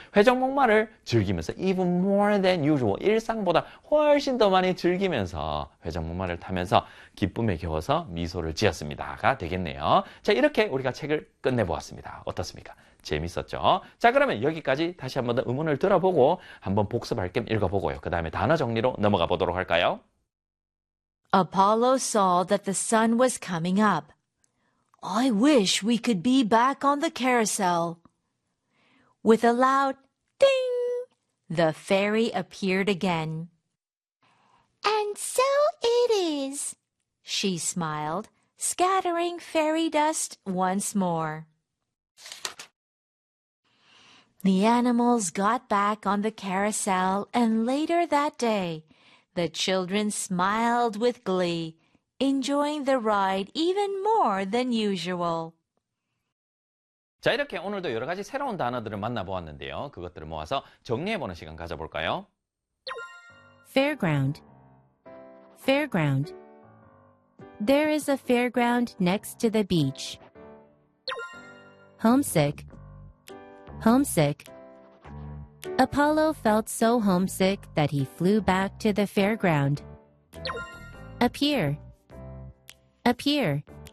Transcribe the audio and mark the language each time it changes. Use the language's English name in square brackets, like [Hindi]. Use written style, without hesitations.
[Korean] 회전목마를 즐기면서 [English] even more than usual, [Korean] 일상보다 훨씬 더 많이 즐기면서 회전목마를 타면서 기쁨에 겨워서 미소를 지었습니다가 되겠네요. 자, 이렇게 우리가 책을 끝내보았습니다. 어떻습니까? 재밌었죠? 자, 그러면 여기까지 다시 한번 더 음원을 들어보고 한번 복습할 겸 읽어보고요. 그 다음에 단어 정리로 넘어가 보도록 할까요? [English] Apollo saw that the sun was coming up. I wish we could be back on the carousel. With a loud ding, the fairy appeared again. And so it is, she smiled, scattering fairy dust once more. The animals got back on the carousel, and later that day, The children smiled with glee, enjoying the ride even more than usual. [Korean] 자, 이렇게 오늘도 여러 가지 새로운 단어들을 만나보았는데요. 그것들을 모아서 정리해보는 시간 가져볼까요? [English] Fairground. Fairground. There is a fairground next to the beach. Homesick. Homesick. Apollo felt so homesick that he flew back to the fairground. Appear. Appear.